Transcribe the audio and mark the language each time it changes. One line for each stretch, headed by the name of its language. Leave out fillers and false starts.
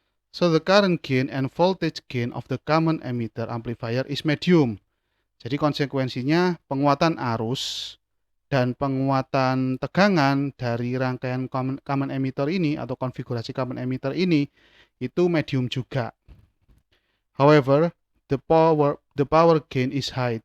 English: So the current gain and voltage gain of the common emitter amplifier is medium.
Indonesian: Jadi konsekuensinya penguatan arus dan penguatan tegangan dari rangkaian common emitter ini atau konfigurasi common emitter ini itu medium juga.
English: However, the power gain is high.